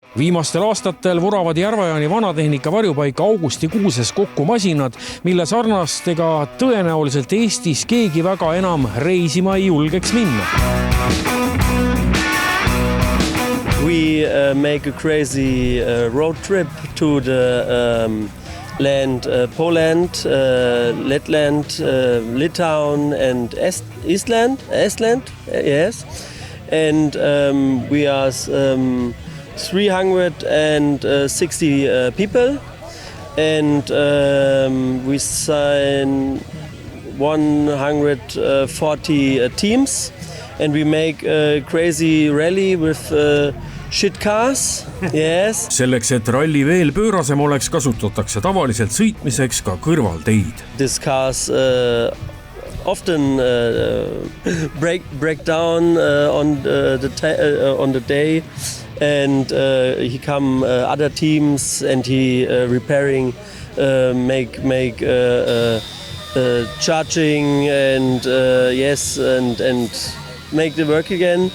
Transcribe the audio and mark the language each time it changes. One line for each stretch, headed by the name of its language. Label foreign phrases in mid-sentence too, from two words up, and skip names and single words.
Estonian: Viimastel aastatel vuravad Järvajaani vanatehnika varjupaika augustikuuses kokku masinad, mille sarnastega tõenäoliselt Eestis keegi väga enam reisima ei julgeks minna.
English: We make a crazy road trip to the land Poland, Letland, Litauen and Estland, yes. And we are 360 people, and we sign 140 teams, and we make a crazy rally with shit cars, yes.
Estonian: Selleks, et ralli veel pöörasem oleks, kasutatakse tavaliselt sõitmiseks ka kõrvalteid.
English: These cars often break down on the day, and he come other teams and he repairing, make charging and yes, and make the work again.